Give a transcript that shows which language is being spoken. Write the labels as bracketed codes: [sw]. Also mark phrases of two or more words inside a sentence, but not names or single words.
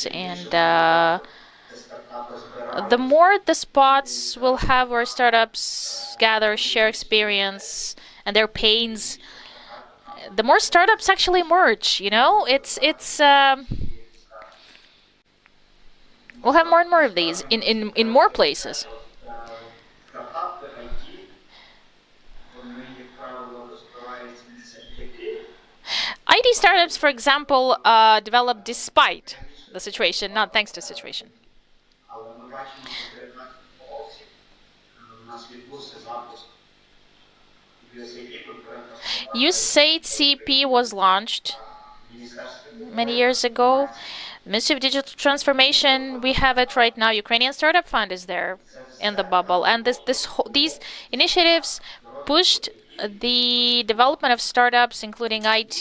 [en] And the more the spots will have where startups gather, share experience and their pains, the more startups actually emerge, we'll have more and more of these in more places. startups, for example, develop despite the situation, not thanks to situation. [uk] Але ми бачимо конкретно полосі у нас відбувся запуск USAID конкретно [en] USAID CP was launched [uk] міністерства. [en] many years ago. Ministry of Digital Transformation, we have it right now. Ukrainian Startup Fund is there in the bubble, and these initiatives pushed the development of startups, including IT.